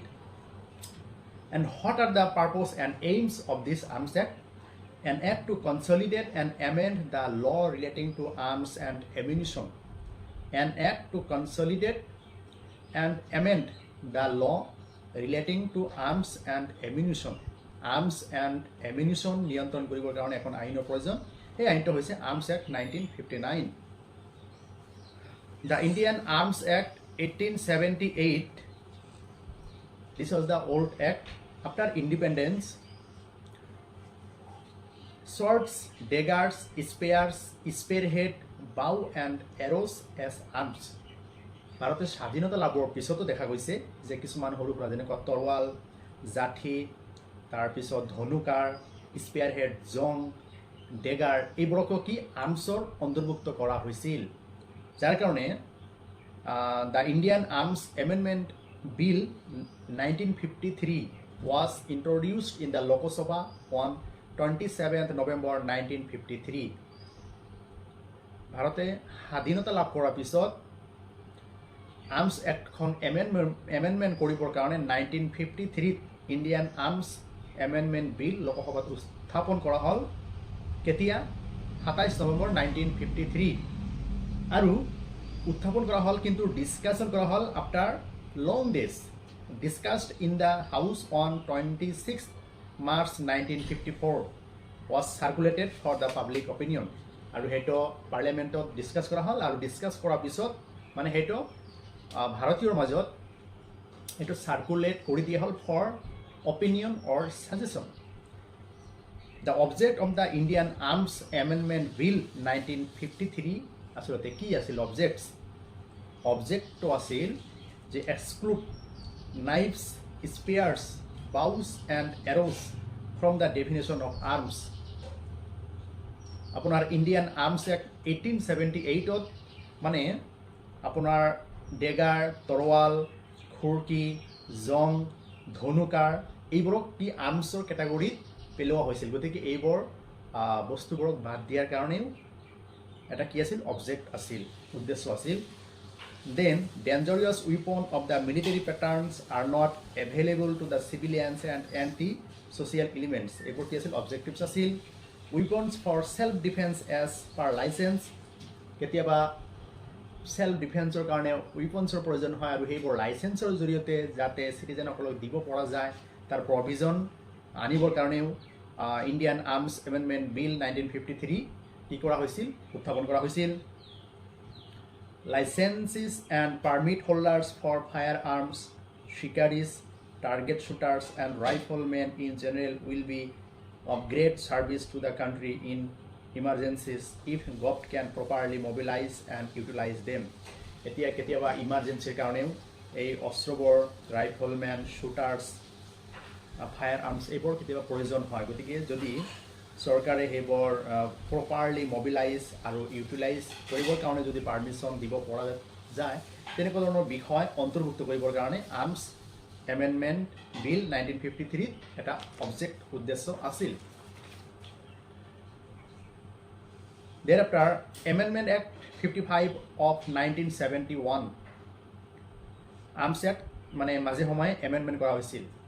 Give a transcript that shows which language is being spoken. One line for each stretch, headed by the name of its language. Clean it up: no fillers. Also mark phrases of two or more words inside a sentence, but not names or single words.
English: And what are the purpose and aims of this Arms Act? An act to consolidate and amend the law relating to arms and ammunition. An act to consolidate and amend the law relating to arms and ammunition. Arms and ammunition
Assamese: নিয়ন্ত্ৰণ কৰিবৰ কাৰণে এখন আইনৰ প্ৰয়োজন। এই আইনটো হৈছে Arms Act 1959.
English: The Indian Arms Act 1878, this was the old act. After independence, swords, daggers, spears, spearhead, bow and arrows as arms.
Assamese: ভাৰতৰ স্বাধীনতা লাভৰ পিছতো দেখা গৈছে যে কিছুমান সৰু সুৰা যেনেকৈ তৰোৱাল, জাঠি, তাৰপিছত ধনুকাৰ, স্পেয়াৰহেড, জং, ডেগাৰ এইবোৰকো কি আৰ্মছৰ অন্তৰ্ভুক্ত কৰা হৈছিল। যাৰ কাৰণে
English: দ্য ইণ্ডিয়ান আৰ্মছ এমেণ্ডমেণ্ট বিল 1953 was introduced in the Lok Sabha on 27th November 1953.
Assamese: ভাৰতে স্বাধীনতা লাভ কৰাৰ পিছত আৰ্মছ এক্টখন এমেণ্ডমেণ্ট কৰিবৰ কাৰণে 1953 ইণ্ডিয়ান আৰ্মছ এমেণ্ডমেণ্ট বিল লোকসভাত উত্থাপন কৰা হ'ল। কেতিয়া? 27 নৱেম্বৰ 1953। আৰু উত্থাপন কৰা হ'ল কিন্তু ডিসকাশন কৰা হ'ল
English: after long days. Discussed in the House on 26 March 1954, was circulated for the public opinion.
Assamese: আৰু হেটো পাৰ্লিয়ামেণ্টত ডিসকাস কৰা হ'ল আৰু ডিসকাস কৰাৰ পিছত মানে হেটো ভাৰতীয়ৰ মাজত হেটো সার্কুলেট কৰি দিয়া হ'ল
English: for opinion or suggestion. The object of the Indian Arms Amendment Bill 1953
Assamese: আসলে কি আছিল
English: objects? Object to
Assamese: আছিল যে
English: exclude knives, spears, bows and arrows from the definition of arms.
Assamese: আপোনাৰ Indian Arms Act 1878 মানে আপোনাৰ ডেগাৰ, তৰোৱাল, খুৰকি, জং, ধনুকাৰ এইবোৰক কি আৰ্মছৰ কেটাগৰীত পেলোৱা হৈছিল। গতিকে এইবোৰ বস্তুবোৰক বাদ দিয়াৰ কাৰণেও এটা কি আছিল অবজেক্ট আছিল, উদ্দেশ্য আছিল।
English: Then dangerous weapons of the military patterns are not available to the civilians and anti-social elements.
Assamese: এইবোৰ কি আছিল অবজেক্টিভছ আছিল।
English: Weapons for self defense as per license,
Assamese: কেতিয়াবা
English: self defence
Assamese: কাৰণে উইপনছৰ প্ৰয়োজন হয় আৰু সেইবোৰ লাইসেন্সৰ জৰিয়তে যাতে সিটিজেনসকলক দিব পৰা যায় তাৰ প্ৰভিজন আনিবৰ কাৰণেও ইণ্ডিয়ান আৰ্মছ এমেণ্ডমেণ্ট বিল 1953 কি কৰা হৈছিল উত্থাপন কৰা হৈছিল।
English: Licenses and permit holders for firearms, shikaris, target shooters and riflemen in general will be of great service to the country in emergencies if govt can properly mobilize and utilize them.
Assamese: এতিয়া কেতিয়াবা ইমাৰ্জেঞ্চিৰ কাৰণেও এই অস্ত্ৰবোৰ
English: riflemen shooters fire arms
Assamese: এইবোৰ কেতিয়াবা প্ৰয়োজন হয় গতিকে যদি চৰকাৰে সেইবোৰ
English: properly mobilize
Assamese: আৰু ইউটিলাইজ কৰিবৰ কাৰণে যদি পাৰ্মিশ্যন দিব পৰা যায় তেনেকুৱা ধৰণৰ বিষয় অন্তৰ্ভুক্ত কৰিবৰ কাৰণে আৰ্মছ এমেণ্ডমেণ্ট বিল 1953 এটা অবজেক্ট উদ্দেশ্য আছিল
English: Thereafter, Amendment Act 55 of 1971 Arms Act
Assamese: মানে মাঝে সময়ে এমেণ্ডমেণ্ট কৰা হৈছিল